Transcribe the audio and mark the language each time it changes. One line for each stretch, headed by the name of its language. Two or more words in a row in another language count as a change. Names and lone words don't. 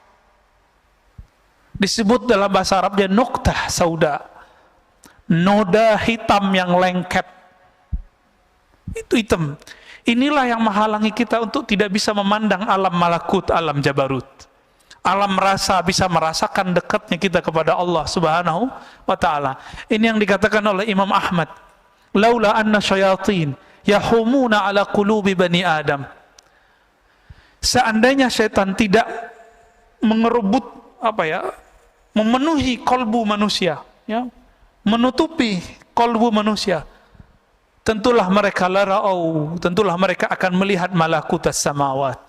Indonesian: Disebut dalam bahasa Arabnya
Arabic: نكتة سوداء,
Indonesian: noda hitam yang lengket. Itu hitam. Inilah yang menghalangi kita untuk tidak bisa memandang alam malakut, alam jabarut. Alam rasa, bisa merasakan dekatnya kita kepada Allah
Arabic: سبحانه وتعالى.
Indonesian: Ini yang dikatakan oleh Imam Ahmad,
Arabic: لولا أن شياطين يحومون على قلوب بني آدم.
Indonesian: Seandainya syaitan tidak mengerebut memenuhi kolbu manusia, ya, menutupi kolbu manusia, tentulah mereka tentulah mereka akan melihat
Arabic: ملكوت السماوات.